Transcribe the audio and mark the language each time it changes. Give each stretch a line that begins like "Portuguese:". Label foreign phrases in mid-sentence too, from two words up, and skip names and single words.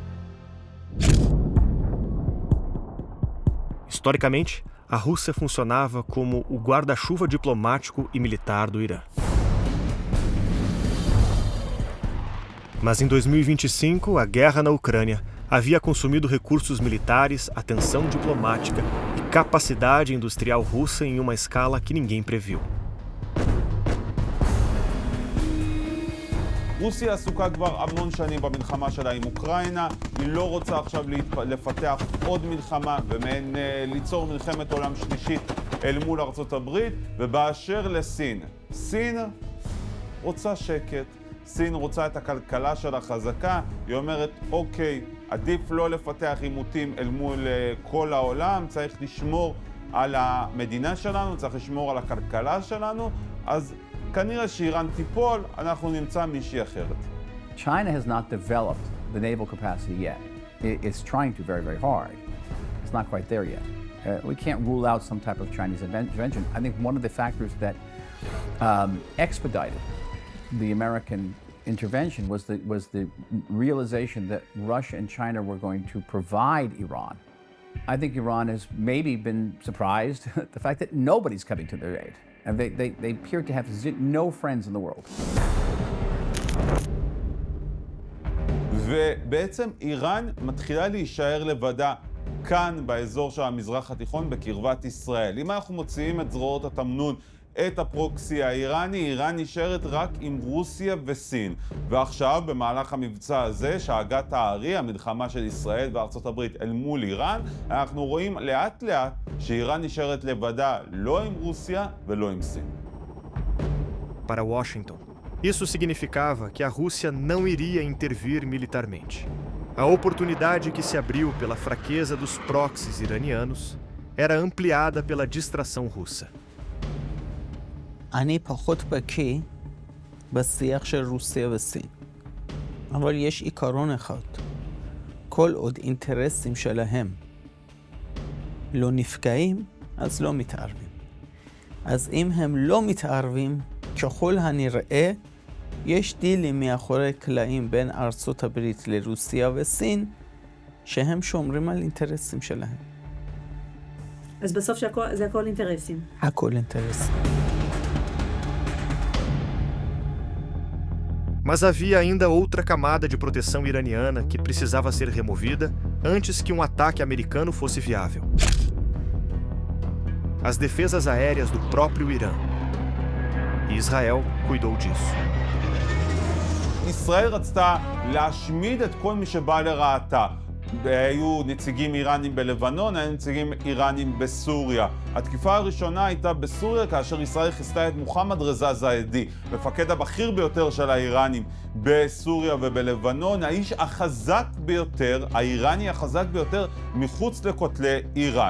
Portuguese: Historicamente, a Rússia funcionava como o guarda-chuva diplomático e militar do Irã. Mas em 2025, a guerra na Ucrânia havia consumido recursos militares, atenção diplomática e capacidade industrial russa em uma escala que ninguém previu.
Hebrew: רוסיה עסוקה כבר המון שנים במלחמה שלה עם אוקראינה, היא לא רוצה עכשיו לפתח עוד מלחמה ומעין ליצור מלחמת עולם שלישית אל מול ארצות הברית, ובאשר לסין, סין רוצה שקט, סין רוצה את הכלכלה שלה חזקה, היא אומרת אוקיי, עדיף לא לפתח עימותים אל מול כל העולם, צריך לשמור על המדינה שלנו, צריך לשמור על הכלכלה שלנו, אז כנראה שאיראן תיפול, אנחנו נמצא מישהי אחרת.
English: China has not developed the naval capacity yet. It's trying to very, very hard. It's not quite there yet. We can't rule out some type of Chinese intervention. I think one of the factors that expedited the American intervention was the realization that Russia and China were going to provide Iran. I think Iran has maybe been surprised at the fact that nobody's coming to their aid. And they appear to have no friends in the world.
Hebrew: ובעצם איראן מתחילה להישאר לבדה כאן באזור של המזרח התיכון בקרבת ישראל. אם אנחנו מוציאים את זרועות התמנון, את הפרוקסי האיראני, איראן נשארת רק עם רוסיה וסין. ועכשיו, במהלך המבצע הזה, שאגת הארי, המלחמה של ישראל וארצות הברית אל מול איראן, אנחנו רואים לאט לאט שאיראן נשארת לבדה לא עם רוסיה ולא עם סין.
Portuguese: Para Washington, isso significava que a Rússia não iria intervir militarmente. A oportunidade que se abriu pela fraqueza dos proxies iranianos era ampliada pela distração russa.
Hebrew: אני פחות בקיא בשיח של רוסיה וסין. אבל יש עיקרון אחד. כל עוד אינטרסים שלהם לא נפגעים, אז לא מתערבים. אז אם הם לא מתערבים, ככל הנראה, יש דילים מאחורי קלעים בין ארצות הברית לרוסיה וסין, שהם שומרים על אינטרסים שלהם. אז בסוף זה הכל אינטרסים. הכל אינטרסים.
Portuguese: Mas havia ainda outra camada de proteção iraniana que precisava ser removida antes que um ataque americano fosse viável. As defesas aéreas do próprio Irã. E Israel cuidou disso.
Hebrew: ישראל רצתה להשמיד את כל מי שבא לרעתה. היו נציגים איראנים בלבנון, היו נציגים איראנים בסוריה. התקיפה הראשונה הייתה בסוריה כאשר ישראל חיסלה את מוחמד רזה זאידי, מפקד הבכיר ביותר של האיראנים בסוריה ובלבנון, האיש החזק ביותר, האיראני החזק ביותר מחוץ לכותלי איראן.